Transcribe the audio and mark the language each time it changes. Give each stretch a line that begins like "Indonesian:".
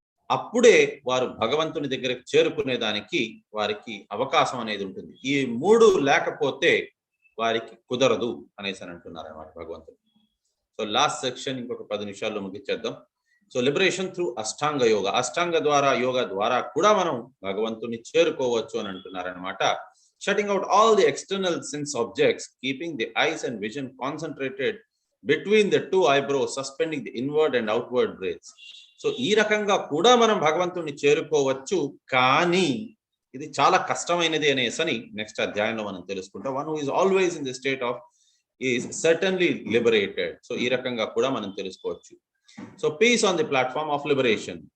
Telugu: అప్పుడే వారు భగవంతుని దగ్గరకు చేరుకునేదానికి వారికి అవకాశం అనేది ఉంటుంది. ఈ 3 లేకపోతే వారికి కుదరదు అనేసి అని అంటున్నారు అన్నమాట భగవంతుడు. సో లాస్ట్ సెక్షన్ ఇంకొక 10 నిమిషాల్లో ముగించేద్దాం. సో
English: Liberation through Ashtanga yoga.
Telugu: అష్టాంగ ద్వారా, యోగ ద్వారా కూడా మనం భగవంతుని చేరుకోవచ్చు అని అంటున్నారనమాట.
English: shutting out all the external sense objects, keeping the eyes and vision concentrated between the two eyebrows, suspending the inward and outward breaths.
Telugu: So ఈ రకంగా కూడా మనం భగవంతుడిని చేరుకోవచ్చు, కానీ ఇది చాలా కష్టమైనది అనేసని నెక్స్ట్ అధ్యాయంలో మనం తెలుసుకుంటాం.
English: One who is always in the state of is certainly liberated.
Telugu: So ఈ రకంగా కూడా మనం తెలుసుకోవచ్చు. So
English: Peace on the platform of liberation.